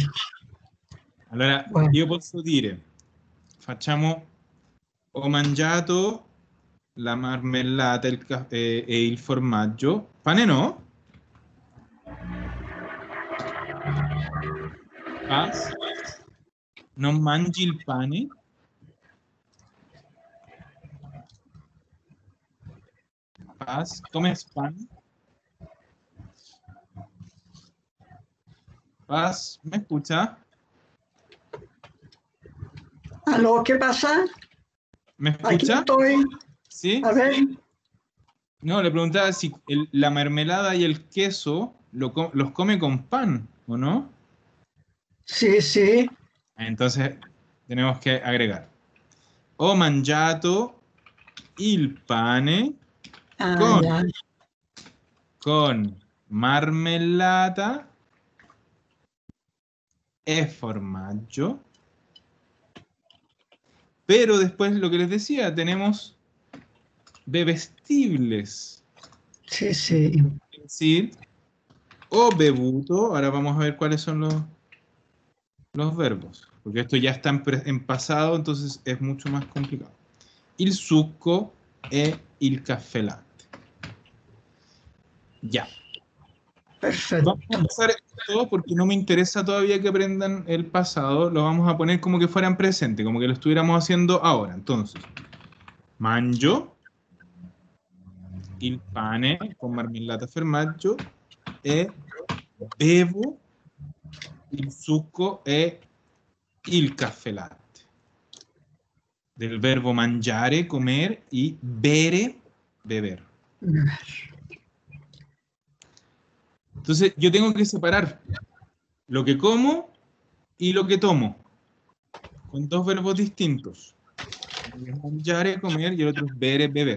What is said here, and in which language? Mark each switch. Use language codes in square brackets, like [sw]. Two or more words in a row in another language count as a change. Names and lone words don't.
[it] Allora, io posso dire, ho mangiato la marmellata e il formaggio. Pane no? Paz, non mangi il pane. [es] Paz, ¿comes pan? Paz, ¿me escucha? ¿Aló? ¿Qué pasa? ¿Me Aquí escucha? estoy. ¿Sí? A ver. No, le preguntaba si la mermelada y el queso los come con pan, ¿o no? Sí, sí. Entonces tenemos que agregar. [it] Ho mangiato il pane [es] Ah, ya. [it] con marmellata e formaggio. [es] Pero después lo que les decía, tenemos bebestibles. Sí, sí. Es decir, [it] o bevuto. [es] Ahora vamos a ver cuáles son los verbos. Porque esto ya está en pasado, entonces es mucho más complicado. [it] Il succo e il caffè latte. [es] Ya. Perfecto. Vamos a pasar esto porque no me interesa todavía que aprendan el pasado. Lo vamos a poner como que fueran presente, como que lo estuviéramos haciendo ahora. Entonces, [it] mangio il pane con marmellata e formaggio e bevo il succo e il caffè latte. [es] Del verbo mangiare, comer, y bere, beber. Entonces yo tengo que separar lo que como y lo que tomo, con dos verbos distintos. Uno es mangiare, comer, y el otro es bere, beber.